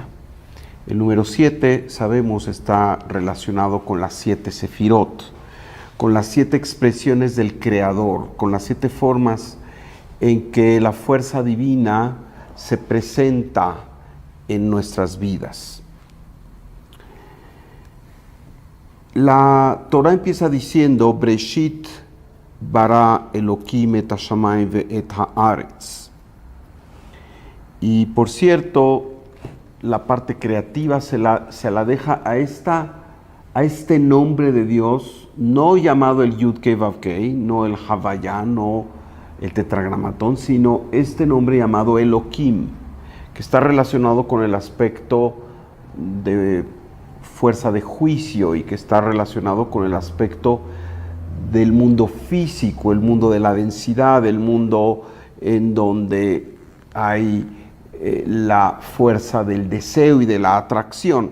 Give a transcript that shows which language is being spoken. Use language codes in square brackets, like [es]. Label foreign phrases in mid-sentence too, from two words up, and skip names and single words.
[es] El número 7, sabemos, está relacionado con las 7 sefirot, con las 7 expresiones del Creador, con las 7 formas en que la fuerza divina se presenta en nuestras vidas. La Torah empieza diciendo [he] בראשית ברא אלהים את השמים ואת הארץ. [es] Y por cierto, la parte creativa se la deja a este nombre de Dios, no llamado el [he] יוד קי ואו קי, [es] no el Havaya, no el tetragramatón, sino este nombre llamado Elohim, que está relacionado con el aspecto de fuerza de juicio y que está relacionado con el aspecto del mundo físico, el mundo de la densidad, el mundo en donde hay la fuerza del deseo y de la atracción.